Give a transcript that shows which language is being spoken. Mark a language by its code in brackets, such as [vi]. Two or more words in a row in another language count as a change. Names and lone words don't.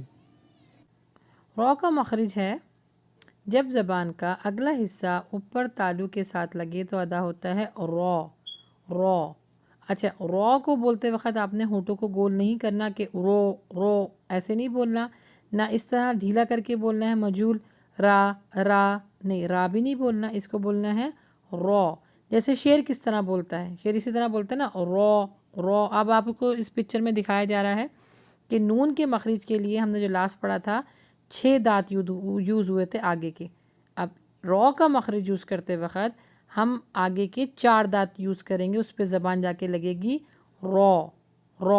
[ur] رو کا مخرج ہے جب زبان کا اگلا حصہ اوپر تالو کے ساتھ لگے تو ادا ہوتا ہے رو، رو۔ اچھا، رو کو بولتے وقت آپ نے ہونٹوں کو گول نہیں کرنا کہ رو، رو ایسے نہیں بولنا، نہ اس طرح ڈھیلا کر کے بولنا ہے مجول را، را نہیں، را بھی نہیں بولنا، اس کو بولنا ہے رو۔ جیسے شیر کس طرح بولتا ہے، شیر اسی طرح بولتا ہے نا، رو، رو۔ اب آپ کو اس پکچر میں دکھایا جا رہا ہے کہ نون کے مخرج کے لیے ہم نے جو لاسٹ پڑھا تھا 6 دانت یوز ہوئے تھے آگے کے۔ اب رو کا مخرج یوز کرتے وقت ہم آگے کے 4 دانت یوز کریں گے، اس پہ زبان جا کے لگے گی رو، رو۔